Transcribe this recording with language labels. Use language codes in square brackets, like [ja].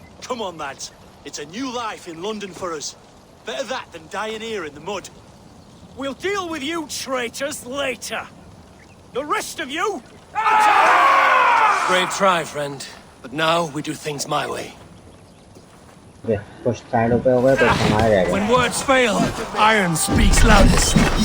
[en] Come on, lads. It's a new life in London for us. Better that than dying here in the mud. We'll deal with you traitors later. The rest of you... Brave try, friend. But now we do things my way. [hi] कुछ साइडों पे हो गए तो हमारे रह गए. [en] When words fail, iron speaks loudest.